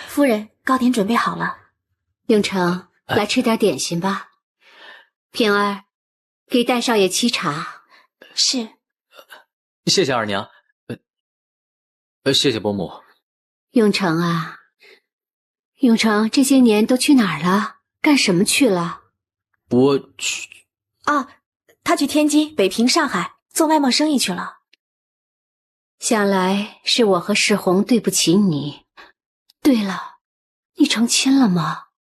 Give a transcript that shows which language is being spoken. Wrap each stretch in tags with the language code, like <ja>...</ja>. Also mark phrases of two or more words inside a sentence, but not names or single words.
<zh>夫人，糕點準備好了。永成，來吃點點心吧。平兒，給戴少爺沏茶。是。謝謝二娘。謝謝伯母。永成啊，永成這些年都去哪兒了？幹什麼去了？我去…… 啊，他去天津、北平、上海做外貿生意去了。想來是我和世宏對不起你。對了，你成親了嗎？</zh>